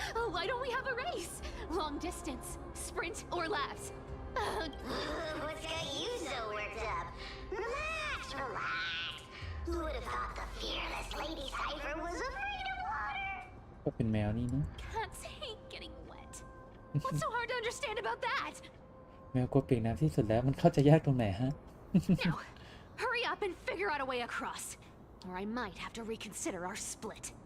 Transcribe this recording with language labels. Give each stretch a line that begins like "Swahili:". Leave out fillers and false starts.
English: Why don't we have a race? Long distance, sprint, or laps? What's got you so worked up? Relax. Who would have thought the fearless Lady Cypher was afraid of water?
Thai: ก็เป็นแมวนี่นะ
English: Cats hate getting wet. What's so hard to understand about that?
Thai: แมวกลัวเปียกน้ำที่สุดแล้วมันเข้าใจยากตรงไหนฮะ
English: Now, hurry up and figure out a way across, or I might have to reconsider our split.